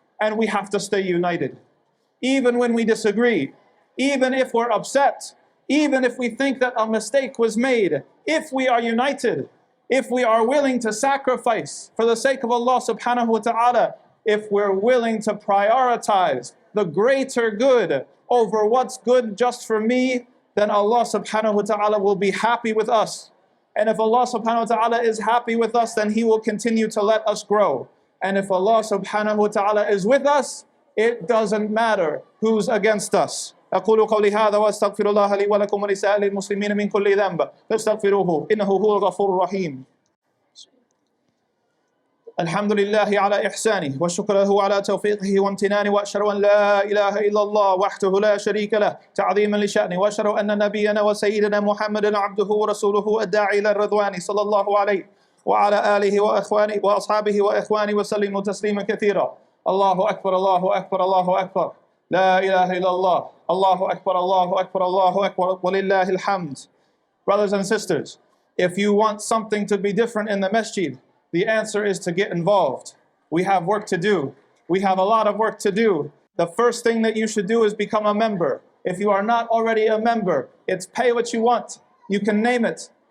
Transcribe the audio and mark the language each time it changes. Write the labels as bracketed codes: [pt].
[en] And we have to stay united. Even when we disagree, even if we're upset, even if we think that a mistake was made, if we are united, if we are willing to sacrifice for the sake of Allah subhanahu wa ta'ala, if we're willing to prioritize the greater good over what's good just for me, then Allah subhanahu wa ta'ala will be happy with us. And if Allah subhanahu wa ta'ala is happy with us, then He will continue to let us grow. And if Allah subhanahu wa ta'ala is with us, it doesn't matter who's against us. [ar] أقول قولي هذا وأستغفر الله لي ولكم ولسائر المسلمين من كل ذنب فاستغفروه إنه هو الغفور الرحيم. الحمد لله على إحسانه والشكر له على توفيقه وامتنانه وأشهد أن لا إله إلا الله وحده لا شريك له تعظيما لشأنه وأشهد أن نبينا وسيدنا محمدا عبده ورسوله الداعي إلى الرضوان صلى الله عليه وعلى آله وأخوانه وأصحابه وإخوانه وسلم تسليما كثيرا. الله أكبر الله أكبر الله أكبر لا إله إلا الله الله أكبر الله أكبر الله أكبر ولله الحمد. [en] Brothers and sisters, if you want something to be different in the masjid, the answer is to get involved. We have work to do. We have a lot of work to do. The first thing that you should do is become a member. If you are not already a member, it's pay what you want. You can name it.